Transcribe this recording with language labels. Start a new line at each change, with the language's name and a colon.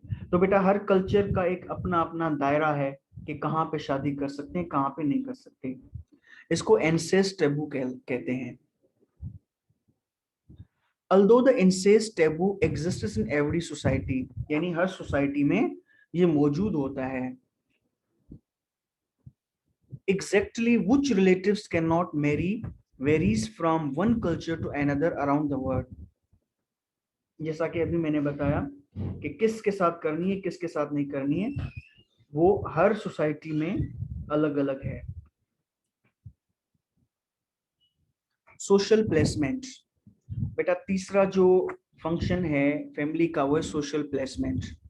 Hindi: तो बेटा हर कल्चर का एक अपना अपना दायरा है कि कहाँ पे शादी कर सकते हैं, कहाँ पे नहीं कर सकते। इसको एंसेस्ट टेबू कहते हैं।
English: Although the incest taboo exists in every society,
Hindi: यानी हर सोसाइटी में ये मौजूद होता है।
English: Exactly which relatives cannot marry varies from one culture to another around the world.
Hindi: जैसा कि अभी मैंने बताया कि किसके साथ करनी है, किसके साथ नहीं करनी है, वो हर सोसाइटी में अलग अलग है। Social placement. बेटा तीसरा जो फंक्शन है फैमिली का, वो है सोशल प्लेसमेंट।